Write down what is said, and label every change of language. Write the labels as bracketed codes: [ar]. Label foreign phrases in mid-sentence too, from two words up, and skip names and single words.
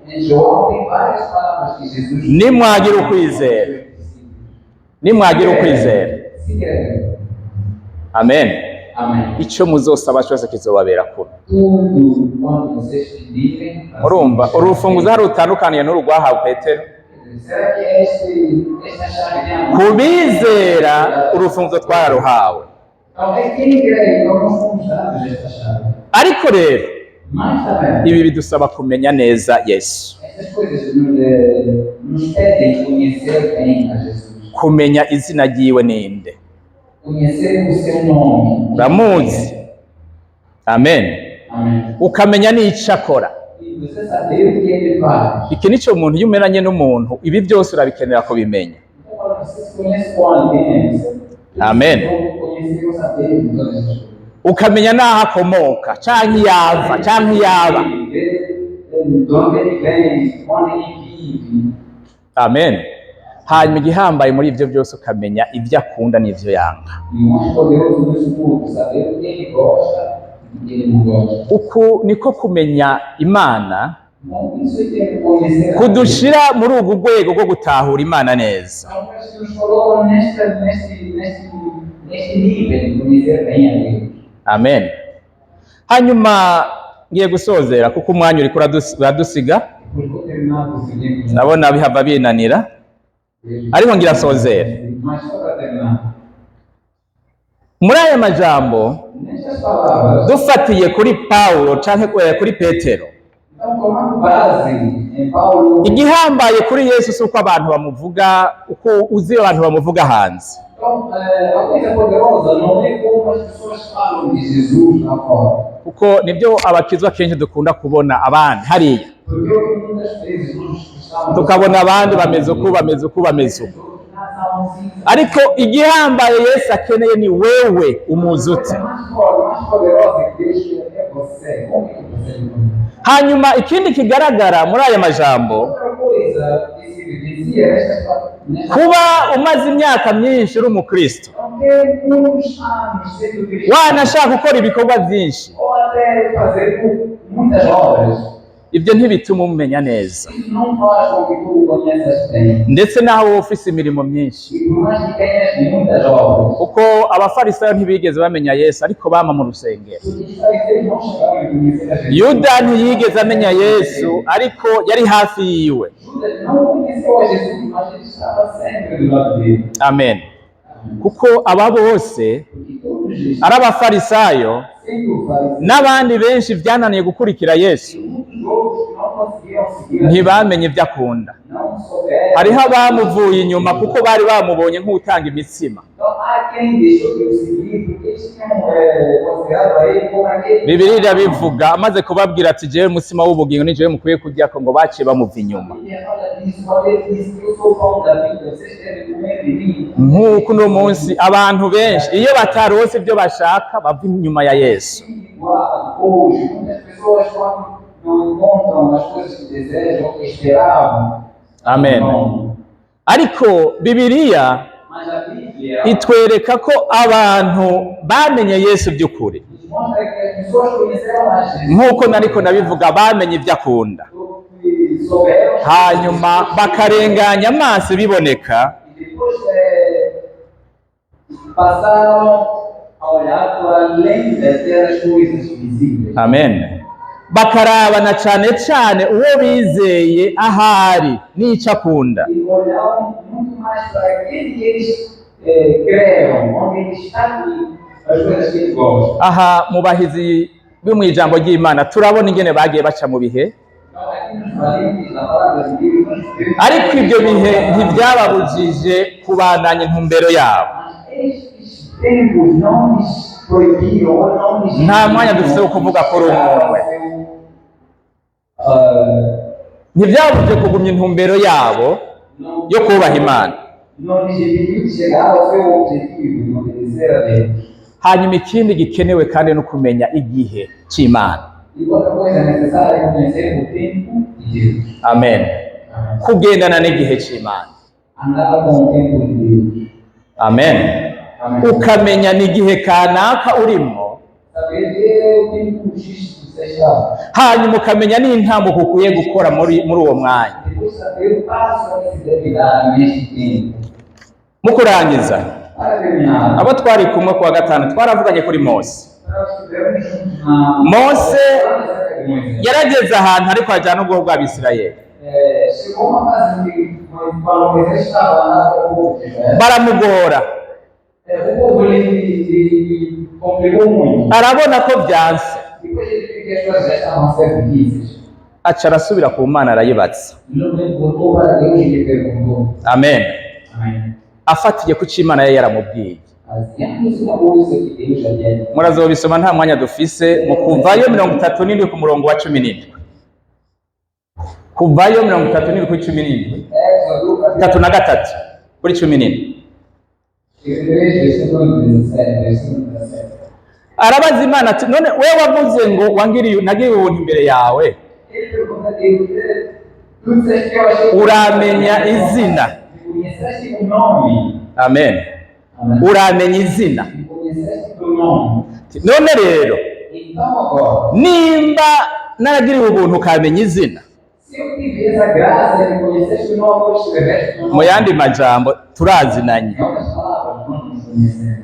[pt] Em João tem várias palavras que Jesus [rn] Nimwagira ukwizera, nimwagira ukwizera. [pt] se crê. Amen. Amém. [rn] Icyo muzosaba cyose kizobabera kure. [pt] Tudo quando vocês pedirem, [rn] Murumva urufunguzo hari rutandukaniye n'urugwahawe Petero. [pt] será que esta chave tem a [rn] Kubizera urufunguzo twararuhawe. [pt] Então, é quem crê, então nós fomos dados esta chave. [rn] Ariko rero [pt] Mas também, [rn] ibi bidusaba kumenya neza Yesu, [pt] estas coisas nos pedem conhecer bem a Jesus. [rn] kumenya izina ryiwe ninde. [pt] Conhecer o seu nome. [rn] Uramuzi? Amen. [pt] Amém. [rn] Ukamenya n'icyo akora. [pt] E você saber o que ele faz. [rn] Iki nico umuntu iyo umeranye n'umuntu ibi byose urabikenera kubimenya. [pt] Então, quando você se conhece com alguém, Amen. conhecer o saber de todas as coisas. [rn] Ukamenya n'aho akomoka canke yava canke yaba. [pt] De onde ele vem, onde ele vive. Amen. [rn] Hanyuma igihambaye muri ibyo byose ukamenya ibyo akunda n'ivyo yanga. [pt] E o mais poderoso disso tudo, saber o que ele gosta e o que ele não gosta. [rn] Uku niko kumenya Imana [pt] Então, isso é que conhecer a Deus. [rn] kudushira muri ugu rwego rwo gutahura Imana neza. [pt] Então, Deus nos colocou neste nível de conhecer bem a Deus. Amen. [rn] Hanyuma ngiye gusozera kuko umwanya uriko uradusiga, [pt] Porque vou terminar com o seguinte. [rn] ndabona bihava binanira, ariko ngira sozera. [pt] Mas só para terminar. [rn] Muri aya majambo [pt] Nestas palavras, [rn] dufatiye kuri Paulo canke kuri Petero, [pt] então, tomando base em Paulo. [rn] igihambaye kuri Yesu si uko abantu bamuvuga, uko uzi abantu bamuvuga hanze. [pt] Então, a coisa poderosa não é como as pessoas falam de Jesus lá fora. [rn] Kuko nibyo abakizwa kenshi dukunda kubona abandi hariya, [pt] Porque o que muitas vezes nós estamos. [rn] tukabona abandi bameze uku bameze uku bameze uku, ariko igihambaye Yesu akeneye ni wewe umuzi ute. [pt] A mais poderosa que Deus quer é você. Como é que você não? [rn] Hanyuma ikindi kigaragara muri aya majambo, [pt] Outra coisa que se evidencia nestas [rn] kuba umaze imyaka myinshi uri umukristo, [pt] porque muitos anos sendo cristão, [rn] wanashaka gukora ibikorwa byinshi, [pt] ou até fazer muitas obras, [rn] ibyo ntibituma umumenya neza, [pt] isso não faz com que tu o conheças bem. [rn] ndetse naho wowe ufise imirimo myinshi. [pt] E por mais que tenhas muitas obras, [rn] Kuko abafarisayo ntibigeze bamenya Yesu ariko bama mu rusengero. [pt] os fariseus não chegaram a conhecer a Jesus. [rn] Yuda ntiyigeze amenya Yesu ariko yari hafi yiwe. [pt] Judas não conheceu a Jesus, mas ele estava sempre do lado dele. [rn] Amen. Kuko aba bose [pt] Porque todos eles, [rn] ari abafarisayo [pt] sempre o fariseu, [rn] n'abandi benshi byananiye gukurikira Yesu, [pt] muitos outros que não conseguiram seguir a Jesus, [rn] ntibamenye ibyo akunda. [pt] não souberam. [rn] Hariho abamuvuye inyuma kuko bari bamubonye nk'utanga imitsima. [pt] Então, há quem deixou de o seguir porque eles tinham considerado a ele como aquele. [rn] Bibiliya irabivuga, amaze kubabwira ati jewe mutsima w'ubugingo ni jewe mukwiye kurya ko, ngo baciye bamuva inyuma. [pt] A Bíblia fala disso, quando ele disse que eu sou o pão da vida, vocês devem comer de mim. [rn] Nk'uko uno munsi abantu benshi iyo batarose ibyo bashaka bava inyuma ya Yesu. [pt] Igual, hoje, muitas pessoas quando não encontram as coisas que desejam, que esperavam. Amen. Não. [rn] Ariko Bibiliya [pt] Mas a Bíblia [rn] itwereka ko abantu bamenye Yesu by'ukuri, [pt] nos mostra que as pessoas conheceram a Jesus, [rn] nk'uko nariko nabivuga, bamenye ibyo akunda, [pt] que souberam, [rn] hanyuma bakarenganya amaso biboneka, [pt] e depois passaram a olhar para além das coisas visíveis. [rn] amen, bakarabana cane cane uwo bizeye ahari n'icyo akunda. [pt] E olhavam muito mais para aquele que eles creram, onde ele está e as coisas que ele gosta. [rn] Aha mu bahizi bo mu ijambo ry'Imana turabona ingene bagiye baca mu bihe, [pt] Então, aqui nos valentes da palavra de Deus, nós vemos [rn] ariko ibyo bihe ntibyababujije kubandanya intumbero yabo. [pt] mas estes tempos não nos proibiram, ou não nos [rn] Nta mwanya dufite wo kuvuga kuri umwe. Ntibyabujije kugumya intumbero yabo yo kubaha Imana. [pt] não nos impediu de chegar ao seu objetivo, de obedecer a Deus. [rn] Hanyuma ikindi gikenewe kandi no kumenya igihe cy'Imana. [pt] E outra coisa necessária é conhecer o tempo de Deus. amen. [rn] Kugendana n'igihe cy'Imana, [pt] Andar com o tempo de Deus. amen. Amém. [rn] Ukamenya n'igihe kanaka urimo, [pt] Saber o tempo X que você está. [rn] hanyuma ukamenya n'intambuko ukwiye gukora muri uwo mwanya. [pt] Depois saber o passo que se deve dar neste tempo. [rn] Mu kurangiza, [pt] Para terminar, [rn] abo twari kumwe kuwa gatanu twaravuganye kuri Mose. [pt] nós estivemos juntos na... [rn] Mose yarageze ahantu ariko ajyana ubwoko bw'Abisirayeli, [pt] Chegou uma fase que quando Moisés estava lá com o povo de Israel, [rn] baramugora, [pt] o povo ele complicou muito. [rn] arabona ko byanse, [pt] Depois ele viu que as coisas já estavam a ser difíceis. [rn] aca arasubira ku Mana arayibatsa, [pt] Ele voltou para Deus e lhe perguntou. amen, Amém. [rn] afatiye ku cyo Imana yari yaramubwiye. [pt] Fazíamos uma coisa que Deus já tinha dito. [rn] Murazobisoma nta mwanya dufise, mu Kuvayo 37 ku murongo wa 17. Kuvayo 37 kuri 17, [pt] Êxodo, capítulo [rn] 33 kuri 17. [pt] 3, versículo 17, versículo 17. [rn] Arabaza Imana ati, none wewe wavuze ngo nagiriye ubuntu imbere yawe, [pt] Ele pergunta a Deus, tu disseste que eu achei... [rn] uramenya izina, [pt] Me conheceste o nome. amen, Amém. [rn] uramenya izina. [pt] Me conheceste o nome. [rn] None rero [pt] Então agora, [rn] nimba naragiriwe ubuntu ukamenya izina, [pt] se eu tivesse a graça de me conheceste o nome, eu escreveste o [rn] mu [pt] nome. [rn] yandi majambo turazinanye, [pt] Em outras palavras, nós nos conhecemos.